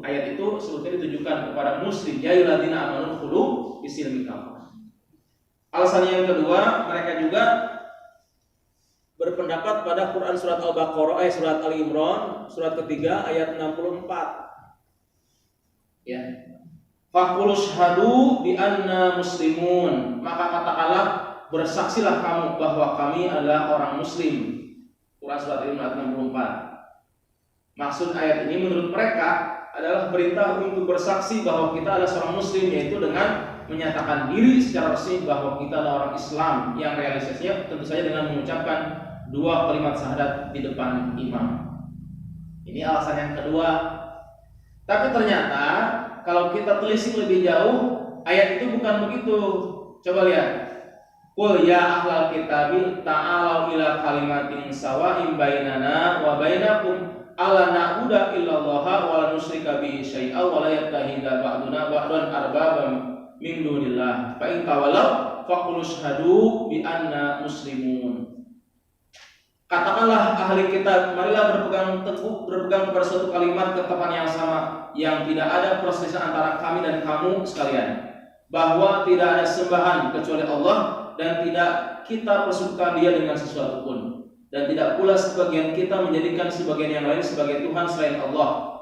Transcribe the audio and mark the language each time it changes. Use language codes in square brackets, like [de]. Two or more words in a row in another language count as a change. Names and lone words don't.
[id] Ayat itu sebetulnya ditujukan kepada Muslim. [ar] يا أيها الذين آمنوا ادخلوا في السلم كافة. [id] Alasan yang kedua, mereka juga berpendapat pada Quran surat Al-Baqarah, surat Al-Imran, surat ketiga ayat 64. Ya. [ar] فقل اشهدوا بأنا مسلمون. [id] Maka katakanlah, bersaksilah kamu bahwa kami adalah orang muslim. Quran surat Al-Imran ayat 64. Maksud ayat ini menurut mereka adalah perintah untuk bersaksi bahwa kita adalah seorang muslim, yaitu dengan menyatakan diri secara resmi bahwa kita adalah orang Islam, yang realisasinya tentu saja dengan mengucapkan 2 kalimat syahadat di depan imam. Ini alasan yang kedua. Tapi ternyata kalau kita telisik lebih jauh, ayat itu bukan begitu. Coba lihat. [ar] قل يا أهل الكتاب تعالوا إلى كلمة سواء بيننا وبينكم ألا نعبد إلا الله ولا نشرك به شيئا ولا يتخذ بعضنا بعضا أربابا من دون الله فإن تولوا فقل اشهدوا بأنا مسلمون. [id] Katakanlah ahli kitab, marilah berpegang teguh, berpegang kepada suatu kalimat ketetapan yang sama, yang tidak ada perselisihan antara kami dan kamu sekalian, bahwa tidak ada sembahan kecuali Allah, dan tidak kita persekutukan dia dengan sesuatu pun, dan tidak pula sebagian kita menjadikan sebagian yang lain sebagai Tuhan selain Allah.